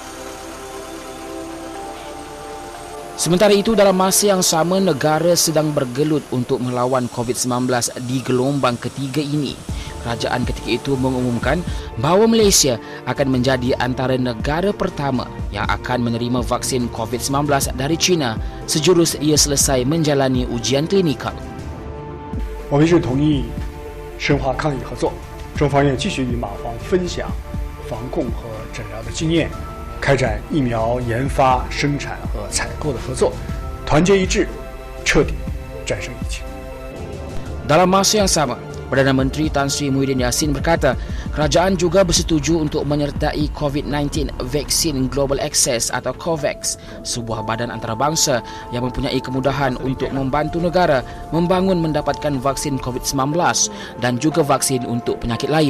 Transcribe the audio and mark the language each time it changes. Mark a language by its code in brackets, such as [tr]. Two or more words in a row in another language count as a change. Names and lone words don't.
[ms] Sementara itu, dalam masa yang sama, negara sedang bergelut untuk melawan COVID-19 di gelombang ketiga ini. Kerajaan ketika itu mengumumkan bahawa Malaysia akan menjadi antara negara pertama yang akan menerima vaksin COVID-19 dari China sejurus ia selesai menjalani ujian klinikal. [zh] 我们是同意深化抗疫合作，中方愿继续与马方分享防控和诊疗的经验，开展疫苗研发、生产和采购的合作，团结一致，彻底战胜疫情。 [ms] Dalam masa yang sama, Perdana Menteri Tan Sri Muhyiddin Yassin berkata, kerajaan juga bersetuju untuk menyertai COVID-19 Vaccine Global Access atau COVAX, sebuah badan antarabangsa yang mempunyai kemudahan untuk membantu negara membangun mendapatkan vaksin COVID-19 dan juga vaksin untuk penyakit lain.